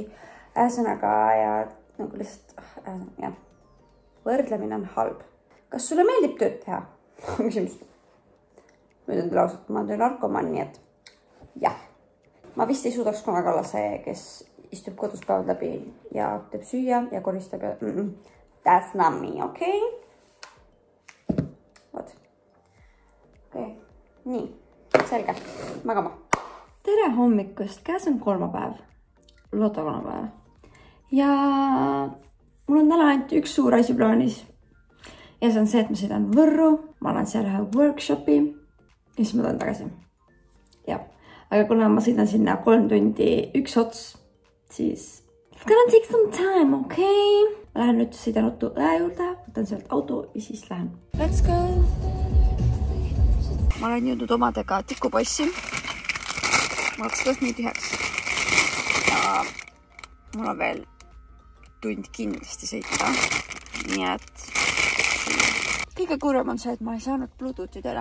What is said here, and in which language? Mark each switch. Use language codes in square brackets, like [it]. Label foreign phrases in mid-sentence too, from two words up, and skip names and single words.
[et] Ähesõnaga ja nagu lihtsalt, jah. Võrdlemine on halb. Kas sulle meeldib tööd teha? Küsimus. Nüüd on teil ausalt, ma olen narkoman, nii et jah. Ma vist ei suudaks kunagi olla see, kes istub kodus päevad läbi ja teeb süüa ja koristab ja... [en] That's not me, okei? Vot. [et] Okei. Nii, selge. Magama. Tere hommikust, käes on kolmapäev. Lotokolmapäev. Ja... Mul on täna ainult üks suur asi plaanis. Ja see on see, et ma sõidan Võrru. Ma olen seal ühe workshopi. Ja siis ma tulen tagasi. Ja. Aga kuna ma sõidan sinna 3 tundi üks ots, siis... [en] It's gonna take some time, okay? [et] Ma lähen nüüd sõidan auto õe juurde. Võtan sealt auto ja siis lähen. [en] Let's go! [et] Ma olen jõudnud omadega tikupossi. Ma hakkas tõht nii tühjaks. Ja mul on veel... tund kindlasti sõita. Nii et kõige kurvem on see, et ma ei saanud Bluetoothi üle.